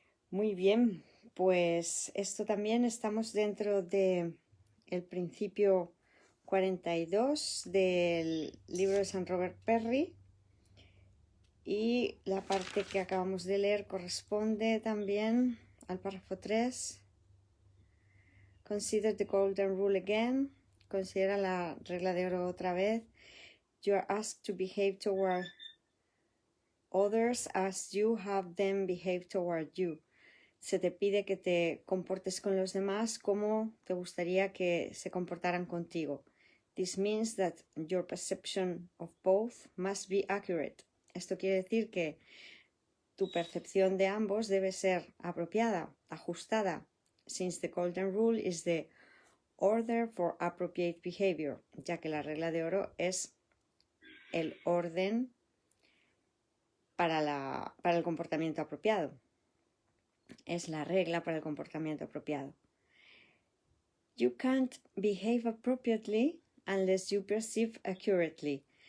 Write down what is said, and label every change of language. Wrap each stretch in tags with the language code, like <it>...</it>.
<es>Muy bien, pues esto también estamos dentro de el principio 42 del libro de San Robert Perry, y la parte que acabamos de leer corresponde también al párrafo 3.</es> <en>Consider the golden rule again.</en> <es>Considera la regla de oro otra vez.</es> <en>You are asked to behave toward others as you have them behave toward you.</en> <es>Se te pide que te comportes con los demás como te gustaría que se comportaran contigo.</es> <en>This means that your perception of both must be accurate.</en> <es>Esto quiere decir que tu percepción de ambos debe ser apropiada, ajustada,</es> <en>since the golden rule is the order for appropriate behavior,</en> <es>ya que la regla de oro es el orden para el comportamiento apropiado. Es la regla para el comportamiento apropiado.</es> <en>You can't behave appropriately unless you perceive accurately.</en>